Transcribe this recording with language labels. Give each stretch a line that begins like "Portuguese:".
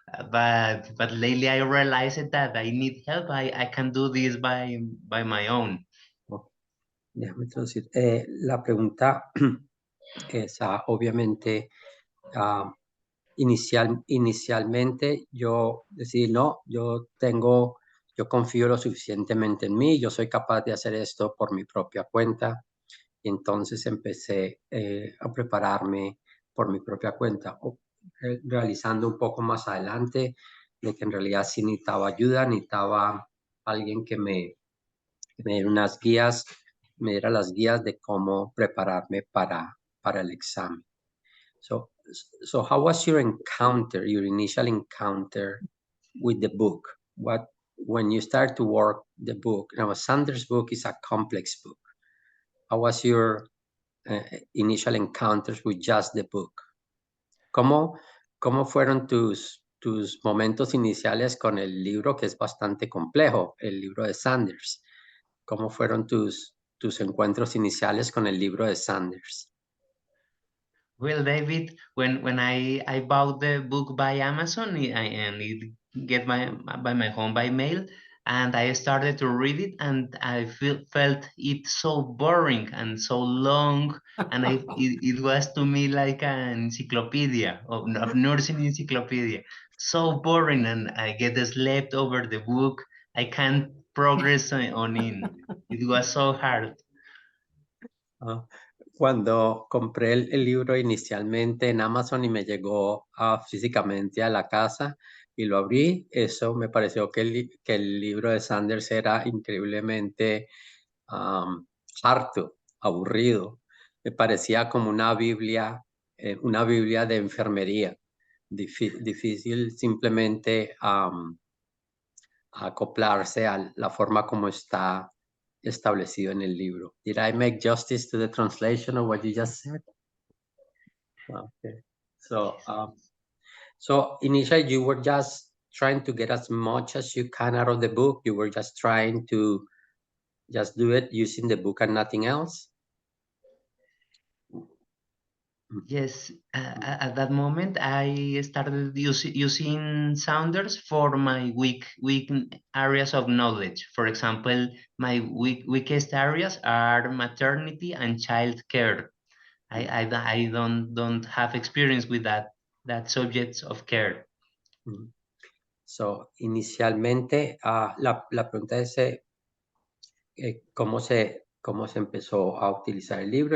English: But lately I realized that I need help. I can do this by my own.
Spanish: Déjame traducir. La pregunta es, obviamente, inicialmente yo decidí, no, yo confío lo suficientemente en mí, yo soy capaz de hacer esto por mi propia cuenta. Y entonces empecé a prepararme por mi propia cuenta, realizando un poco más adelante de que en realidad sí necesitaba ayuda, necesitaba alguien que me diera unas guías, me diera las guías de cómo prepararme para el examen.
English: So how was your initial encounter with the book? When you start to work the book, Sanders' book is a complex book. How was your initial encounters with just the book?
Spanish: ¿Cómo fueron tus momentos iniciales con el libro, que es bastante complejo, el libro de Sanders? ¿Cómo fueron tus encuentros iniciales con el libro de Sanders?
English: Well, David, when I bought the book by Amazon and it get by my home by mail, and I started to read it, and I felt it so boring and so long, and it was to me like an encyclopedia, of nursing encyclopedia, so boring, and I get slept over the book. I can't progress on it. It was so hard.
Spanish: Ah, cuando compré el libro inicialmente en Amazon y me llegó físicamente a la casa y lo abrí, eso me pareció que que el libro de Sanders era increíblemente harto, aburrido. Me parecía como una Biblia de enfermería. Difícil simplemente acoplarse a la forma como está establecido en el libro.
English: Did I make justice to the translation of what you just said? Okay. So initially you were just trying to get as much as you can out of the book. You were just trying to just do it using the book and nothing else. Yes, at that moment, I started using Sounders for my weak areas of knowledge. For example, my weakest areas are maternity and child care. I don't have experience with that subjects of care.
Spanish: So, inicialmente, la pregunta es cómo se empezó a utilizar el libro.